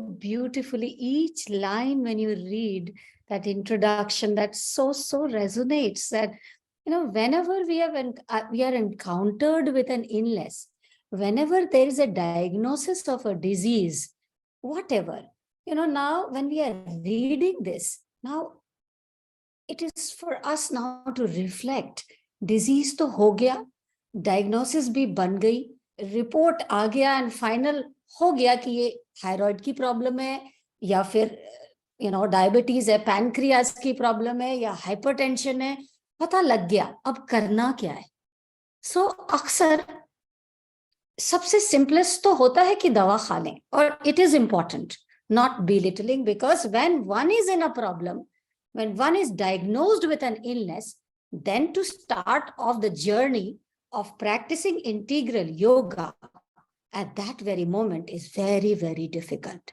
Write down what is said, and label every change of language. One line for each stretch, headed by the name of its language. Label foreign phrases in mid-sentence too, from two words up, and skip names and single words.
English: beautifully each line when you read that introduction that so resonates that whenever we are encountered with an illness, whenever there is a diagnosis of a disease, whatever, now when we are reading this, now it is for us now to reflect.
Hindi: डिज़ीज़ तो हो गया, डायग्नोसिस भी बन गई, रिपोर्ट आ गया,
English: and final
Hindi: हो गया कि ये थायरॉइड की प्रॉब्लम है, या फिर डायबिटीज़ है, पैंक्रियास की प्रॉब्लम है, या हाइपरटेंशन है, पता लग गया, अब करना क्या है.
English: So
Hindi: अक्सर सबसे simplest तो होता है कि दवा खा लें,
English: और it is important, not belittling, because when one is in a problem, when one is diagnosed with an illness, then to start off the journey of practicing integral yoga at that very moment is very, very difficult.